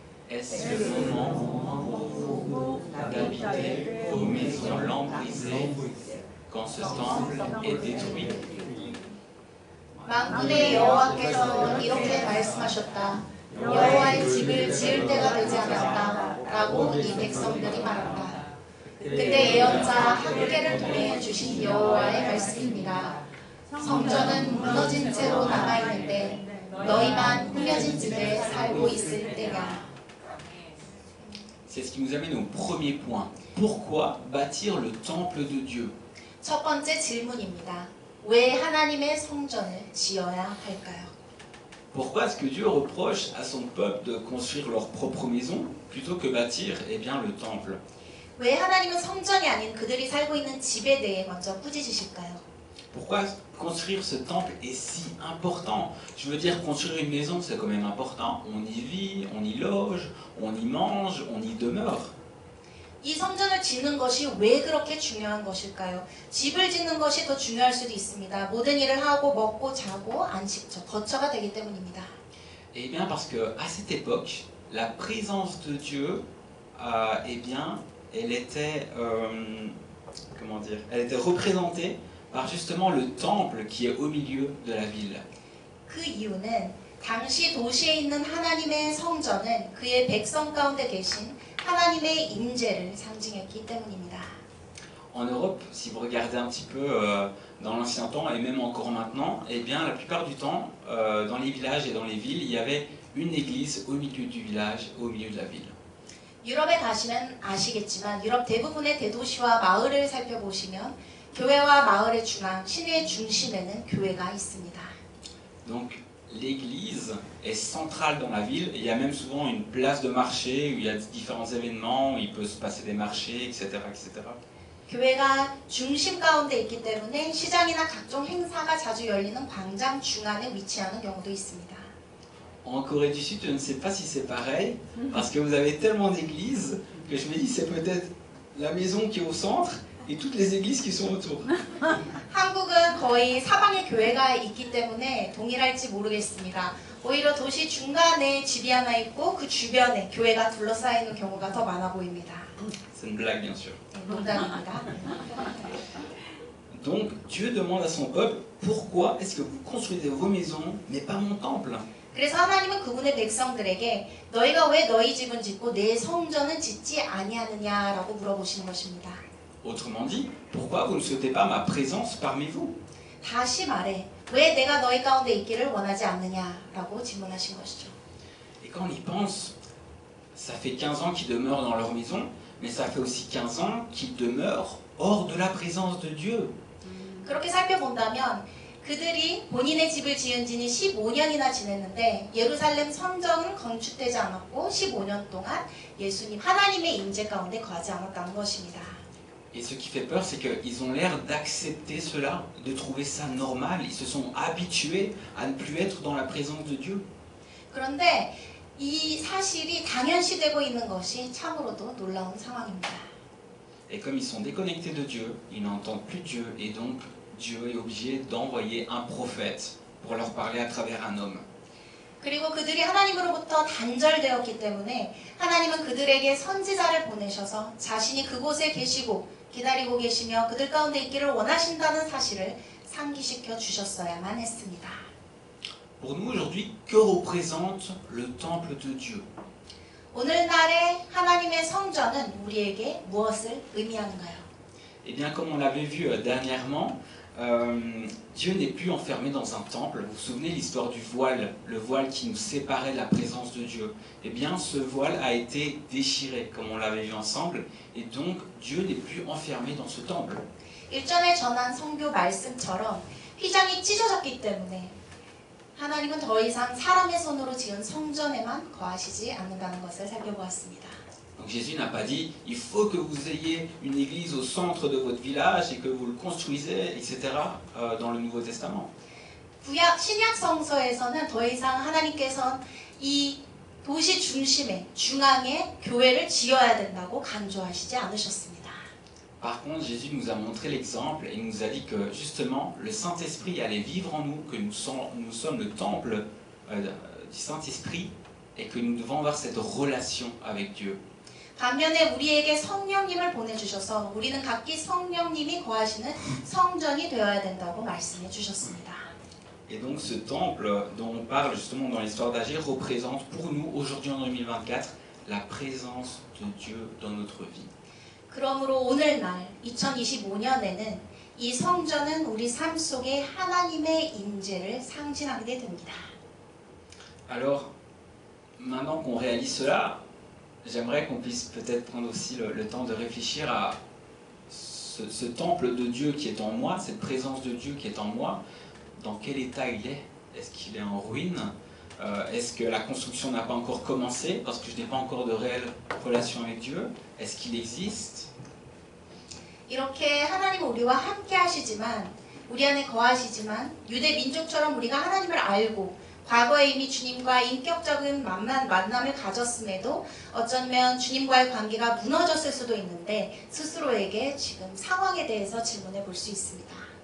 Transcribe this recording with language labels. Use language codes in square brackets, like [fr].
[fr] Est-ce le moment pour vous d'habiter vos maisons lambrisées quand ce temple est détruit? [ko] 만군의 여호와께서 이렇게 말씀하셨다. 여호와의 집을 지을 때가 되지 않았다. 라고 이 백성들이 말한다. 그때 예언자 학개를 통해 주신 여호와의 말씀입니다. 성전은 무너진 채로 남아있는데 너희만 꾸며진 집에 살고 있을 때야. [fr] C'est ce qui nous amène au premier point. Pourquoi bâtir le temple de Dieu? [ko] 첫 번째 질문입니다. 왜 하나님의 성전을 지어야 할까요? [fr] Pourquoi est-ce que Dieu reproche à son peuple de construire leur propre maison plutôt que bâtir eh bien, le temple? [ko] 왜 하나님은 성전이 아닌 그들이 살고 있는 집에 대해 먼저 꾸짖으실까요? [fr] Pourquoi construire ce temple est si important? Je veux dire, construire une maison, c'est quand même important. On y vit, on y loge, on y mange, on y demeure. [ko] 이 성전을 짓는 것이 왜 그렇게 중요한 것일까요? 집을 짓는 것이 더 중요할 수도 있습니다. 모든 일을 하고 먹고 자고 안식처, 거처가 되기 때문입니다. [fr] Eh bien, parce que à cette époque, la présence de Dieu, eh bien, elle était, comment dire, elle était représentée par justement le temple qui est au milieu de la ville. [ko] 그 이유는 당시 도시에 있는 하나님의 성전은 그의 백성 가운데 계신 하나님의 임재를 상징했기 때문입니다. [fr] En Europe, si vous regardez un petit peu dans l'ancien temps et même encore maintenant, eh bien, la plupart du temps, dans les villages et dans les villes, il y avait une église au milieu du village, au milieu de la ville. [ko] 유럽에 가시면 아시겠지만 유럽 대부분의 대도시와 마을을 살펴보시면 교회와 마을의 중앙, 시내의 중심에는 교회가 있습니다. [fr] Donc, l'église est centrale dans la ville. Il y a même souvent une place de marché où il y a différents événements, où il peut se passer des marchés, etc., etc. [ko] 교회가 중심 가운데 있기 때문에 시장이나 각종 행사가 자주 열리는 광장 중앙에 위치하는 경우도 있습니다. [fr] En Corée du Sud, je ne sais pas si c'est pareil, parce que vous avez tellement d'églises que je me dis c'est peut-être la maison qui est au centre et toutes les églises qui sont autour. [ko] 한국은 거의 사방에 교회가 있기 때문에 동일할지 모르겠습니다. 오히려 도시 중간에 집이 하나 있고 그 주변에 교회가 둘러싸이는 경우가 더 많아 보입니다. [fr] C'est une blague bien sûr. [ko] 네, 농담입니다. [fr] Donc Dieu demande à son peuple, pourquoi est-ce que vous construisez vos maisons mais pas mon temple? [ko] 그래서 하나님은 그분의 백성들에게 너희가 왜 너희 집은 짓고 내 성전은 짓지 아니하느냐라고 물어보시는 것입니다. [fr] Autrement dit, pourquoi vous ne souhaitez pas ma présence parmi vous? [ko] 다시 말해 왜 내가 너희 가운데 있기를 원하지 않느냐라고 질문하신 것이죠. [fr] Et quand on y pense, ça fait 15 ans qu'ils demeurent dans leur maison, mais ça fait aussi 15 ans qu'ils demeurent hors de la présence de Dieu. [ko] 그렇게 살펴본다면 그들이 본인의 집을 지은 지는 15년이나 지냈는데 예루살렘 성전은 건축되지 않았고 15년 동안 예수님 하나님의 임재 가운데 거하지 않았다는 것입니다. [fr] Et ce qui fait peur, c'est qu'ils ont l'air d'accepter cela, de trouver ça normal. Ils se sont habitués à ne plus être dans la présence de Dieu. [ko] 그런데 이 사실이 당연시되고 있는 것이 참으로도 놀라운 상황입니다. [fr] Et comme ils sont déconnectés de Dieu, ils n'entendent plus Dieu. Et donc, Dieu est obligé d'envoyer un prophète pour leur parler à travers un homme. [ko] 그리고 그들이 하나님으로부터 단절되었기 때문에 하나님은 그들에게 선지자를 보내셔서 자신이 그곳에 계시고 기다리고 계시며 그들 가운데 있기를 원하신다는 사실을 상기시켜 주셨어야만 했습니다. [fr] Pour nous aujourd'hui, que représente le temple de Dieu? [ko] 오늘날의 하나님의 성전은 우리에게 무엇을 의미하는가요? [fr] Eh bien, comme on l'avait vu dernièrement, Dieu n'est plus enfermé dans un temple. Vous vous souvenez l'histoire du voile, le voile qui nous séparait de la présence de Dieu. Eh bien, ce voile a été déchiré, comme on l'avait vu ensemble, et donc Dieu n'est plus enfermé dans ce temple. [ko] 일전에 전한 성교 말씀처럼 휘장이 찢어졌기 때문에 하나님은 더 이상 사람의 손으로 지은 성전에만 거하시지 않는다는 것을 살펴보았습니다. [fr] Donc Jésus n'a pas dit il faut que vous ayez une église au centre de votre village et que vous le construisez, etc. Dans le Nouveau Testament. [ko] 신약 성서에서는 더 이상 하나님께서는 이 도시 중심에 중앙에 교회를 지어야 된다고 강조하시지 않으셨습니다. [fr] Par contre, Jésus nous a montré l'exemple et nous a dit que justement le Saint-Esprit allait vivre en nous, que nous sommes le temple du Saint-Esprit et que nous devons avoir cette relation avec Dieu. [ko] 반면에 우리에게 성령님을 보내주셔서 우리는 각기 성령님이 거하시는 성전이 되어야 된다고 말씀해 주셨습니다. [fr] Et donc ce temple dont on parle justement dans l'histoire d'Agir représente pour nous aujourd'hui en 2024 la présence de Dieu dans notre vie. [ko] 그러므로 오늘날 2025년에는 이 성전은 우리 삶 속에 하나님의 임재를 상징하게 됩니다. [fr] Alors maintenant qu'on réalise cela, j'aimerais qu'on puisse peut-être prendre aussi le temps de réfléchir à ce temple de Dieu qui est en moi, cette présence de Dieu qui est en moi, dans quel état il est? Est-ce qu'il est en ruine? Est-ce que la construction n'a pas encore commencé parce que je n'ai pas encore de réelle relation avec Dieu? Est-ce qu'il existe? [ko] 이렇게 하나님은 우리와 함께 하시지만 우리 안에 거하시지만 유대 민족처럼 우리가 하나님을 알고 과거에 이미 주님과 인격적인 만남을 가졌음에도 어쩌면 주님과의 관계가 무너졌을 수도 있는데 스스로에게 지금 상황에 대해서 질문해 볼 수 있습니다.